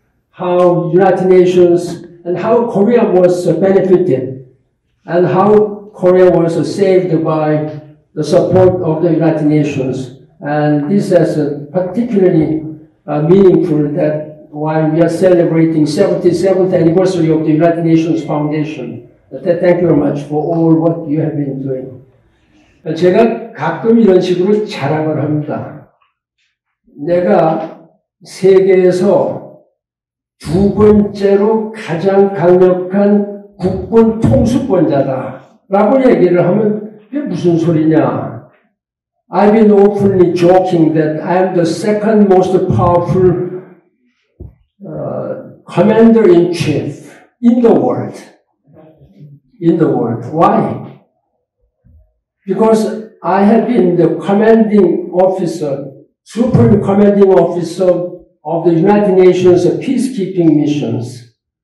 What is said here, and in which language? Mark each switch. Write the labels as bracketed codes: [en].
[en] how United Nations and how Korea was benefited and how Korea was saved by the support of the United Nations. And this is particularly meaningful that while we are celebrating 77th anniversary of the United Nations Foundation. Thank you very much for all what you have been doing. [ko] 제가 가끔 이런 식으로 자랑을 합니다. 내가 세계에서 두 번째로 가장 강력한 국군 통수권자다라고 얘기를 하면 그게 무슨 소리냐? [en] I've been openly joking that I am the second most powerful commander-in-chief in the world. In the world. Why? Because I have been the commanding officer, supreme commanding officer of the United Nations peacekeeping missions.